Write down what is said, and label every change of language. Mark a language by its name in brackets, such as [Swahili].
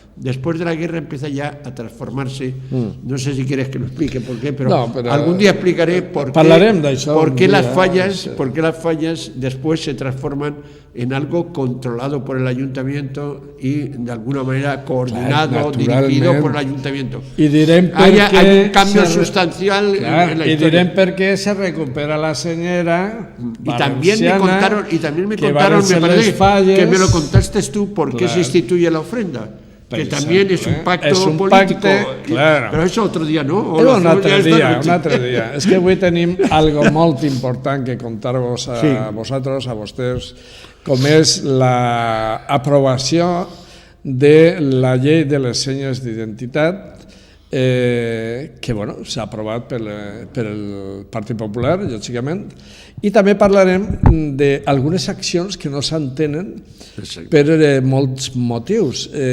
[Spanish] Después de la guerra empieza ya a transformarse. No sé si quieres que lo explique por qué, pero algún día explicaré por qué las fallas después se transforman en algo controlado por el ayuntamiento y de alguna manera coordinado, dirigido por el ayuntamiento. Hay un cambio sustancial en la historia. [Catalan] Y direm per què se recupera la senyera valenciana. [Spanish] Y también me contaron, me parece que me lo contaste tú, por qué se instituye la ofrenda. Que también es un pacto político. [Catalan] Però això [Spanish] otro dia, [Catalan] no? Un altre dia. És que avui tenim algo molt important que contar-vos a vosaltres, a vostès, com és l'aprovació de la llei de les senyes d'identitat, que s'ha aprovat pel Partit Popular, lògicament, i també parlarem d'algunes accions que no s'entenen per molts motius.